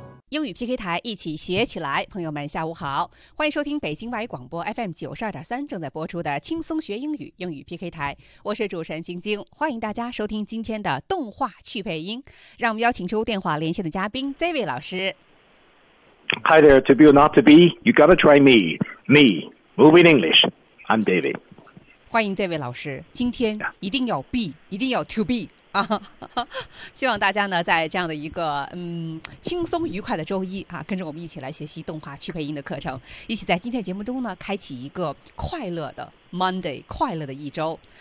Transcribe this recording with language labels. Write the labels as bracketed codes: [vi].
[zh] 英语 PK 台，一起学起来。朋友们下午好，欢迎收听北京外语广播 FM92.3 正在播出的轻松学英语英语 PK 台，我是主持人晶晶，欢迎大家收听今天的动画趣配音。让我们邀请出电话连线的嘉宾 David 老师。 [en] Hi there, to be or not to be, you gotta try me. Me, moving English, I'm David. [zh] 欢迎 David 老师，今天一定要 be, 一定要 [en] to be [zh] 啊，希望大家呢在这样的一个轻松愉快的周一啊，跟着我们一起来学习动画趣配音的课程，一起在今天节目中呢开启一个快乐的 Monday， 快乐的一周。